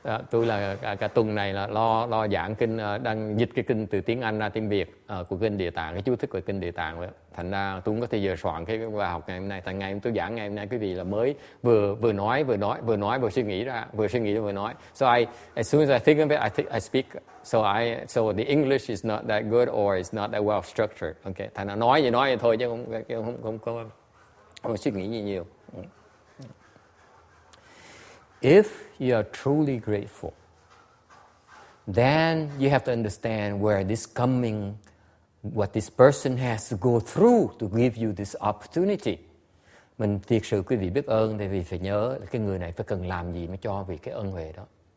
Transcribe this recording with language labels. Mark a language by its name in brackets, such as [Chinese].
[Vietnamese] Tôi là cả tuần này là lo giảng kinh, đang dịch cái kinh từ tiếng Anh ra tiếng Việt của kinh Địa Tạng, cái chú thích của kinh Địa Tạng vậy. Thành ra tôi không có thời giờ soạn cái bài học ngày hôm nay. Tại ngày tôi giảng ngày hôm nay quý vị là mới vừa nói vừa suy nghĩ vừa nói. [English] So as soon as I think of it, I speak. So the English is not that good or is not that well structured. [Vietnamese] Okay, thành ra nói vậy thôi chứ không có suy nghĩ gì nhiều. [English] If you are truly grateful, then you have to understand where this coming, what this person has to go through to give you this opportunity. [Vietnamese] Mình thiệt sự quý vị biết ơn, tại vì phải nhớ là cái người này phải cần làm gì mới cho vì cái ân huệ đó.